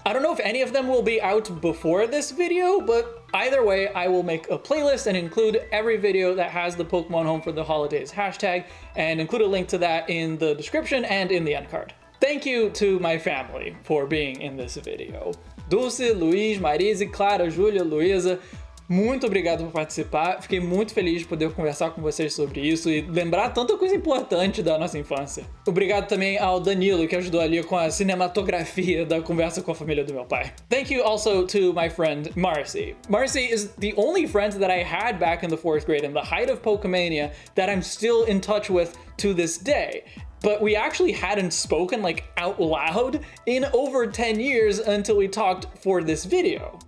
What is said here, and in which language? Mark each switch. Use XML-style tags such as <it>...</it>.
<en>I don't know if any of them will be out before this video, but either way, I will make a playlist and include every video that has the Pokemon Home for the Holidays hashtag, and include a link to that in the description and in the end card. Thank you to my family for being in this video.</en> <pt>Dulce, Luiz, Marise, Clara, Júlia, Luísa, muito obrigado por participar. Fiquei muito feliz de poder conversar com vocês sobre isso e lembrar tanta coisa importante da nossa infância. Obrigado também ao Danilo, que ajudou ali com a cinematografia da conversa com a família do meu pai.</pt> <en>Thank you also to my friend Marcy. Marcy is the only friend that I had back in the 4th grade in the height of Pokemania that I'm still in touch with to this day. But we actually hadn't spoken like out loud in over 10 years until we talked for this video.</en>